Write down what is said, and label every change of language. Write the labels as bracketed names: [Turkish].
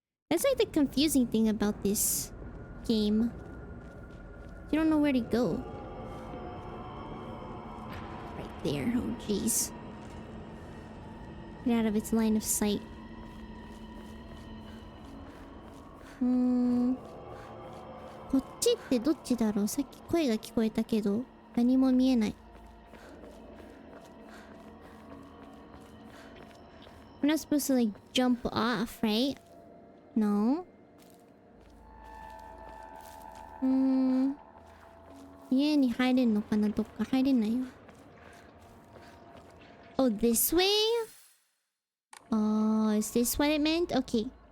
[English] That's like the confusing thing about this game. You don't know where to go. Right there. Oh, jeez. Get out of its line of sight. Hmm. [Japanese] こっちってどっちだろう？さっき声が聞こえたけど何も見えない。 [English] We're not supposed to like jump off, right? No? [Japanese] Hmm. 家に入れんのかな？どっか入れないよ。 [English] Oh, this way? Oh, is this what it meant? Okay.